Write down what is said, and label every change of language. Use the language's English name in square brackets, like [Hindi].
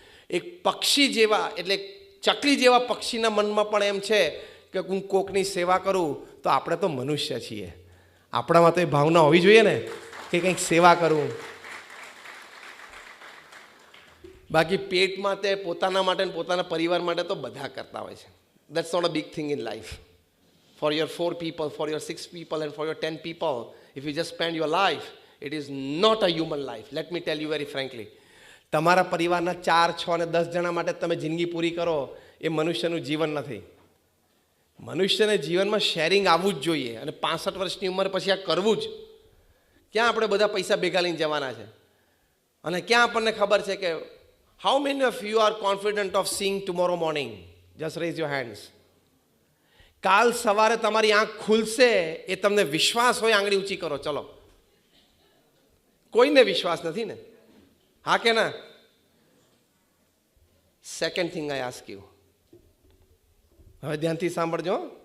[Gujarati] એક પક્ષી જેવા, એટલે ચકલી જેવા પક્ષીના મનમાં પણ એમ છે કે હું કોકની સેવા કરું, તો આપણે તો મનુષ્ય છીએ, આપણામાં તો એ ભાવના હોવી જોઈએ ને કે કંઈક સેવા કરું. બાકી પેટમાં તે પોતાના માટે અને પોતાના પરિવાર માટે તો બધા કરતા હોય છે. [English] That's not a big thing in life. For your 4 people, for your 6 people and for your 10 people, if you just spend your life, it is not a human life. Let me tell you very frankly. [Gujarati] તમારા પરિવારના 4, 6 અને 10 જણા માટે તમે જિંદગી પૂરી કરો, એ મનુષ્યનું જીવન નથી. મનુષ્યને જીવનમાં શેરિંગ આવવું જ જોઈએ, અને 65 વર્ષની ઉંમર પછી આ કરવું જ. ક્યાં આપણે બધા પૈસા ભેગા લઈને જવાના છે? અને ક્યાં આપણને ખબર છે કે [English] how many of you are confident of seeing tomorrow morning? Just raise your hands. [Gujarati] કાલ સવારે તમારી આંખ ખુલશે એ તમને વિશ્વાસ હોય, આંગળી ઊંચી કરો. ચલો, કોઈને વિશ્વાસ નથી ને? હા કે ના? [English] second thing I ask you, [Gujarati] હવે ધ્યાનથી સાંભળજો.